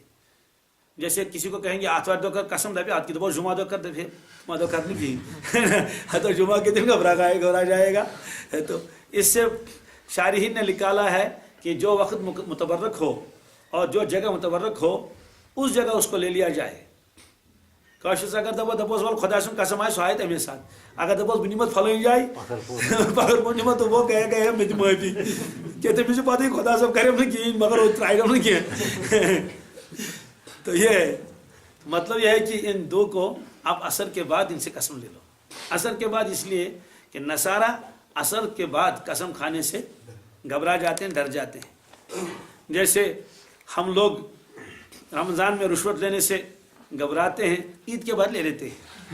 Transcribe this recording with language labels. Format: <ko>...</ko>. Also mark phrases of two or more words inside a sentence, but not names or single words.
<ur>جیسے کسی کو کہیں گے آتوار دو کر قسم دے، آج کی تو جمعہ دو کر دے، پھر جمعہ دو کر نہیں کی تو جمعہ کے دن گھبرا جائے گا. تو اس سے شارحین نے نکالا ہے کہ جو وقت متبرک ہو اور جو جگہ متبرک ہو اس جگہ اس کو لے لیا جائے.</ur> <ks>کاشس اگر دپوس ول خدا سن قسم آئے سو آئے تمے ساتھ، اگر دپوس بہ نمت پھلٲنۍ جائے پگر بہ نمت</ks> <ur>تو وہ کہے</ur> <ks>مے دِ معافی کہ تمس چھِ پتہ خدا صٲب کریم نہٕ کِہیٖنۍ مگر وہ ترٛایو نہٕ کینٛہہ.</ks> <ur>تو یہ مطلب یہ ہے کہ ان 2 کو آپ عصر کے بعد ان سے قسم لے لو. عصر کے بعد اس لیے کہ نصارہ عصر کے بعد قسم کھانے سے گھبرا جاتے ہیں، ڈر جاتے ہیں. جیسے ہم لوگ رمضان میں رشوت لینے سے گھبراتے ہیں، عید کے بعد لے لیتے ہیں.</ur>